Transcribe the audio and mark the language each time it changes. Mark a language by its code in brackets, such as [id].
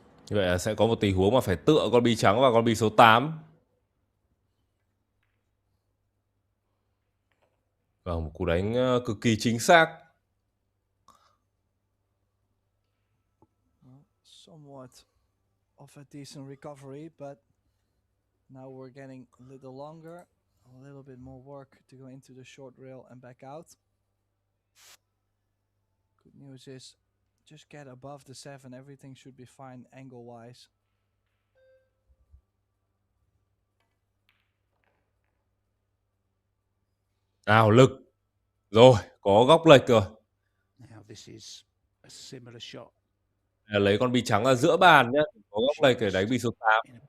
[vi] Như vậy là sẽ có một tình huống mà phải tựa con bi trắng vào con bi số 8. Và một cú đánh cực kỳ chính xác. [en] Somewhat of a decent recovery, but now we're getting a little longer, a little bit more work to go into the short rail and back out. Good news is just get above the 7, everything should be fine angle-wise. [vi] Nào lực. Rồi, có góc lệch rồi. [en] Now this is a similar shot. [vi] Lấy con bi trắng ở giữa bàn nhé. Có góc lệch để đánh bi số 8.